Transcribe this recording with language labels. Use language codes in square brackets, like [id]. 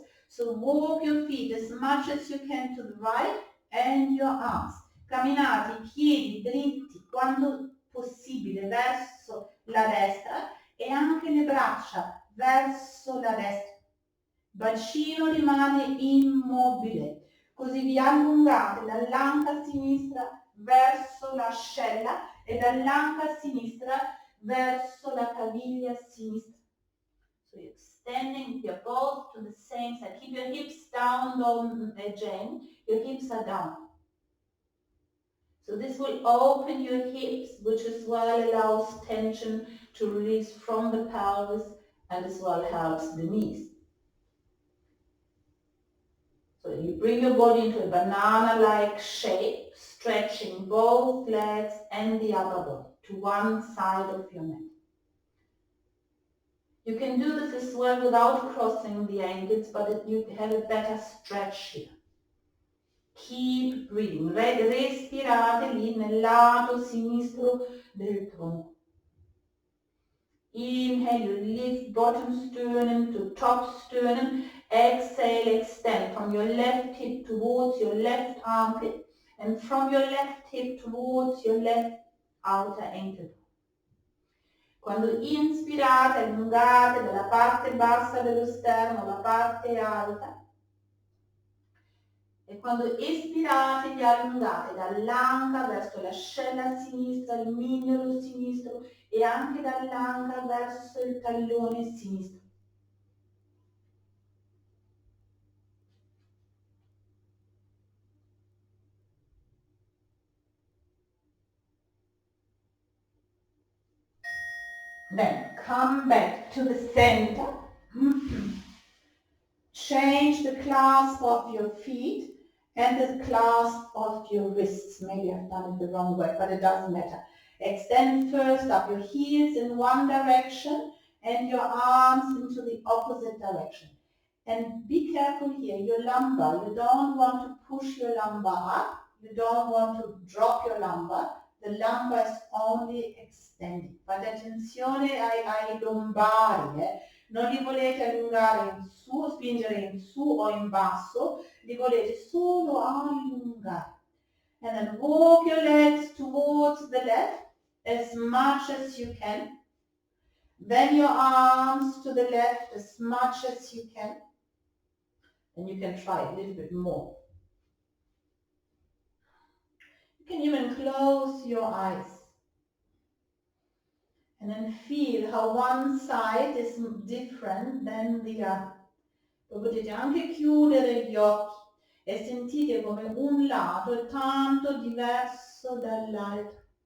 [en] So walk your feet as much as you can to the right and your arms. [it] Camminate i piedi dritti quando possibile verso la destra e anche le braccia verso la destra. Bacino rimane immobile, così vi allungate dall'anca sinistra verso l'ascella e dall'anca sinistra verso la caviglia sinistra. [en] So you're extending your both to the same side. Keep your hips down, Jane. Your hips are down. So this will open your hips, which as well allows tension to release from the pelvis and as well helps the knees. So you bring your body into a banana-like shape, stretching both legs and the upper body to one side of your mat. You can do this as well without crossing the ankles, but you have a better stretch here. Keep breathing. [it] Respirate lì nel lato sinistro del tronco. [en] Inhale, you lift bottom sternum to top sternum. Exhale, extend from your left hip towards your left armpit and from your left hip towards your left outer ankle. [it] Quando inspirate, allungate dalla parte bassa dello sterno alla parte alta. E quando espirate, vi allungate dall'anca verso l'ascella sinistra, il mignolo sinistro e anche dall'anca verso il tallone sinistro. [en] Then come back to the center. Change the clasp of your feet and the clasp of your wrists. Maybe I've done it the wrong way, but it doesn't matter. Extend first up your heels in one direction and your arms into the opposite direction. And be careful here, your lumbar. You don't want to push your lumbar up. You don't want to drop your lumbar. The lumbar is only extending. [it] Fate attenzione ai lombari. Non li volete allungare in su, spingere in su o in basso, li volete solo allungare. [en] And then walk your legs towards the left as much as you can. Then your arms to the left as much as you can. And you can try a little bit more. You can even close your eyes. And then feel how one side is different than the other. [it] Poi potete anche chiudere gli occhi e sentite come un lato è tanto diverso dall'altro.